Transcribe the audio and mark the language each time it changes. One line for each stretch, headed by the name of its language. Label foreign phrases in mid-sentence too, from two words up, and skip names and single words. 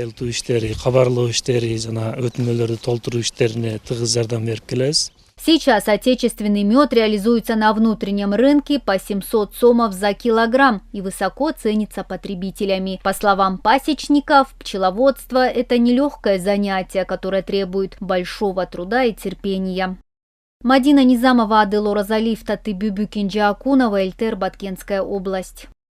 Russian: Сейчас отечественный мед реализуется на внутреннем рынке по 700 сомов за килограмм и высоко ценится потребителями. По словам пасечников, пчеловодство – это нелегкое занятие, которое требует большого труда и терпения. Мадина Низамова, Аделора Залиф, Татыбюбю Кинджиакунова, Эльтер, Баткенская область.